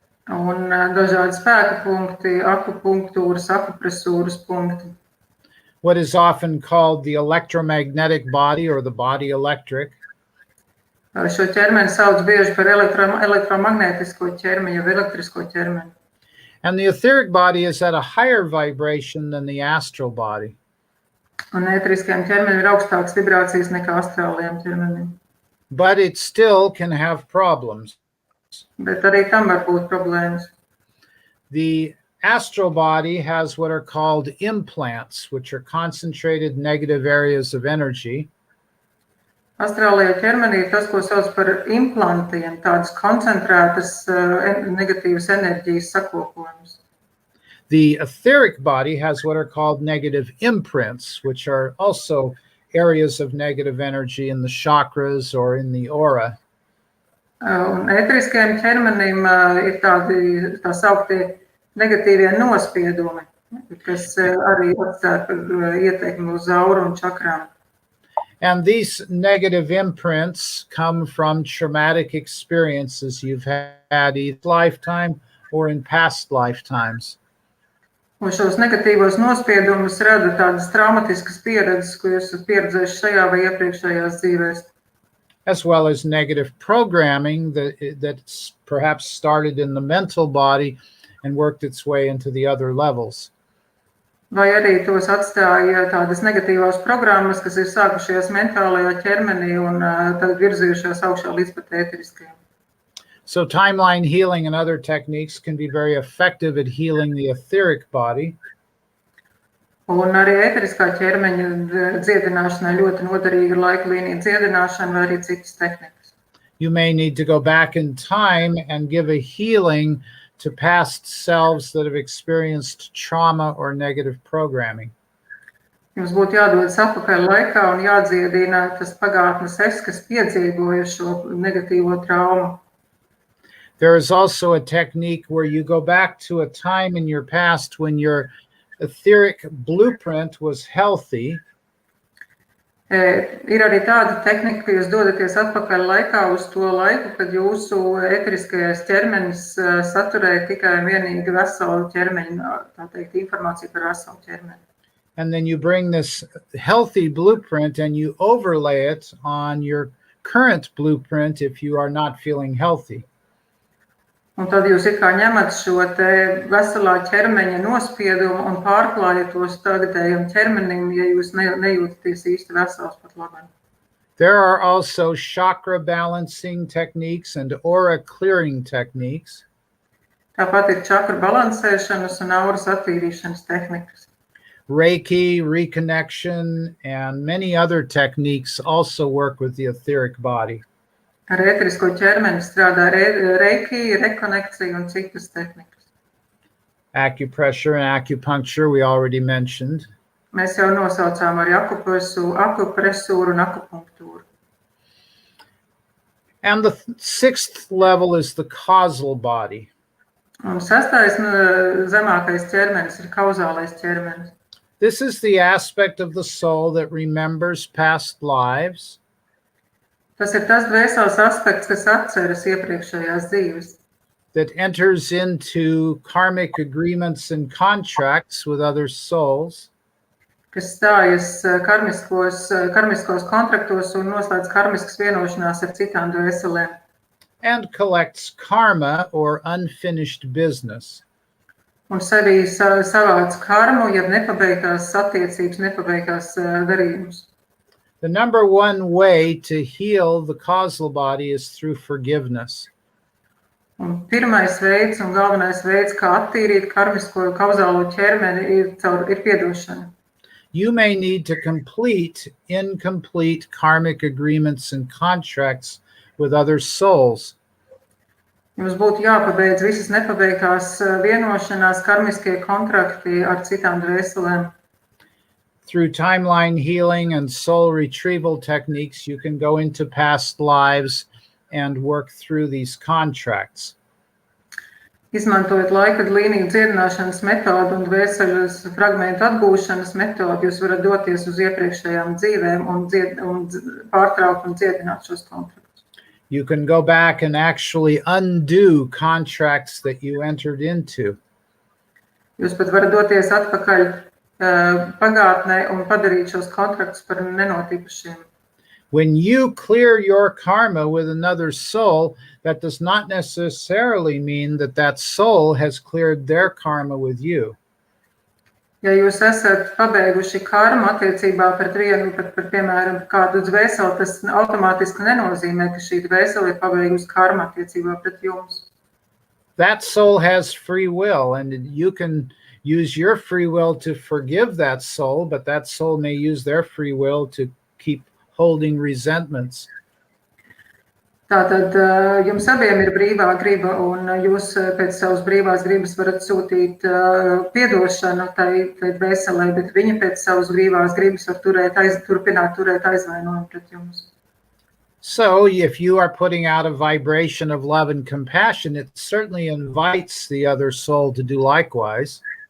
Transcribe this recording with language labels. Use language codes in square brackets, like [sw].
[lv] Un dažādi spēka punkti, akupunktūras, akupresūras punkti. [en] What is often called the electromagnetic body or the body electric. [lv] Šo ķermeni sauc bieži par elektromagnētisko ķermeni, jau elektrisko ķermeni. [en] And the etheric body is at a higher vibration than the astral body. [lv] Un ēteriskajam ķermenim ir augstākas vibrācijas nekā astrālajam ķermenim. [en] But it still can have problems. [lv] Bet arī tam var būt problēmas. [en] The astral body has what are called implants, which are concentrated negative areas of energy. [lv] Astrālajā ķermenī ir tas, ko sauc par implantiem, tādas koncentrētas negatīvas enerģijas sakopojumus. [en] The etheric body has what are called negative imprints, which are also areas of negative energy in the chakras or in the aura. [lv] Un ēteriskajam ķermenim ir tādi tā sauktie negatīvie nospiedumi, kas arī atstāja ietekmi uz auru un čakrām. [en] And these negative imprints come from traumatic experiences you've had each lifetime or in past lifetimes. [lv] Un šos negatīvos nospiedumus rada tādas traumatiskas pieredzes, ko jūs esat pieredzējuši šajā vai iepriekšējās dzīvēs. [en] as well as negative programming that's perhaps started in the mental body and worked its way into the other levels. [lv] Vai arī tos atstāja tādas negatīvās programmas, kas ir sākušajās mentālajā ķermenī un tad virzījušās augšā līdz pat ēteriskajam. [en] So timeline healing and other techniques can be very effective at healing the etheric body. [lv] Un arī ēteriskā ķermeņa dziedināšanai ļoti noderīga laika līnija dziedināšana vai arī citas tehnikas. [en] You may need to go back in time and give a healing to past selves that have experienced trauma or negative programming. [lv] Jums būtu jādodas atpakaļ laikā un jādziedina tas pagātnes es, kas piedzīvoja šo negatīvo traumu. [en] There is also a technique where you go back to a time in your past when your etheric blueprint was healthy. [lv] Ir arī tāda tehnika, ka jūs dodaties atpakaļ laikā uz to laiku, kad jūsu ēteriskais ķermenis saturēja tikai un vienīgi veselu ķermeņu, tā teikt, informāciju par veselu ķermeni. [en] And then you bring this healthy blueprint and you overlay it on your current blueprint if you are not feeling healthy. [lv] Un tad jūs it kā ņemat šo te veselā ķermeņa nospiedumu un pārklājat tos tagadējiem ķermenim, ja jūs nejūtaties īsti vesels pat labāk. [en] There are also chakra balancing techniques and aura clearing techniques. [lv] Tāpat ir čakra balansēšanas un auras attīrīšanas tehnikas. [en] Reiki, reconnection, and many other techniques also work with the etheric body. [lv] Ar ēterisko ķermeni strādā reiki, rekonekcija un citas tehnikas. [en] Acupressure and acupuncture we already mentioned. [lv] Mēs jau nosaucām arī akupresūru un akupunktūru. [en] And the sixth level is the causal body. [lv] Un sastais zemākais ķermenis ir kauzālais ķermenis. [en] This is the aspect of the soul that remembers past lives. [lv] Tas ir tas dvēseles aspekts, kas atceras iepriekšējās dzīves. [en] That enters into karmic agreements and contracts with other souls. [lv] Kas stājas karmiskos kontraktos un noslēdz karmiskas vienošanās ar citām dvēselēm. [en] And collects karma or unfinished business. [lv] Un sevī savāc karmu, jeb nepabeigtās attiecības, nepabeigtās darījumus. [en] The number one way to heal the causal body is through forgiveness. [lv] Un pirmais veids un galvenais veids, kā attīrīt karmisko kauzālo ķermeni, ir piedošana. [en] You may need to complete incomplete karmic agreements and contracts with other souls. [lv] Jums būtu jāpabeidz visas nepabeigtās vienošanās, karmiskie kontrakti ar citām dvēselēm. [en] Through timeline healing and soul retrieval techniques, you can go into past lives and work through these contracts. [lv] Izmantojot laika līniju dziedināšanas metodu un dvēseles fragmentu atgūšanas metodu, jūs varat doties uz iepriekšējām dzīvēm un pārtraukt un dziedināt šos kontraktus. [en] You can go back and actually undo contracts that you entered into. [lv] Jūs pat varat doties atpakaļ pagātnē un padarīt šos kontraktus par nenotikušiem. [en] When you clear your karma with another soul, that does not necessarily mean that that soul has cleared their karma with you. [lv] Ja jūs esat pabeiguši karmu attiecībā pret vienu, piemēram, kādu dvēseli, tas automātiski nenozīmē, ka šī dvēsele ir pabeigusi karmu attiecībā pret jums. [en] That soul has free will, and you can use your free will to forgive that soul, but that soul may use their free will to keep holding resentments. [lv] Tātad jums abiem ir brīvā griba, un jūs pēc savas brīvās gribas varat sūtīt piedošanu tai dvēselē, bet viņa pēc savas brīvās gribas var turpināt turēt aizvainojumu pret jums. [en] So if you are putting out a vibration of love and compassion, it certainly invites the other soul to do likewise.